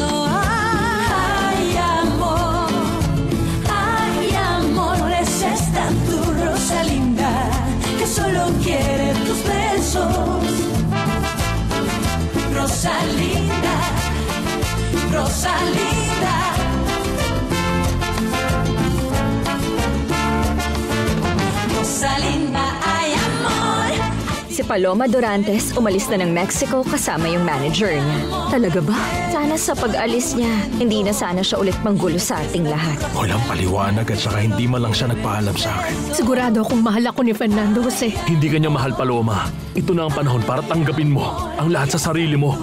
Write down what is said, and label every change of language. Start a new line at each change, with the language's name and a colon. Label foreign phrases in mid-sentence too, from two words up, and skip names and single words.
Spanish: Ay, amor, es esta tu Rosalinda, que solo quiere tus besos. Rosalinda, Rosalinda. Rosalinda, ay amor.
Filipino: Si Paloma Durantes umalis na ng Mexico kasama yung manager niya. Talaga ba? Sana sa pag-alis niya, hindi na sana siya ulit manggulo sa ating lahat. Walang paliwanag at saka hindi man lang siya nagpaalam sa akin. Sigurado akong mahal ako ni Fernando Jose. Hindi ka niya mahal, Paloma. Ito na ang panahon para tanggapin mo ang lahat sa sarili mo.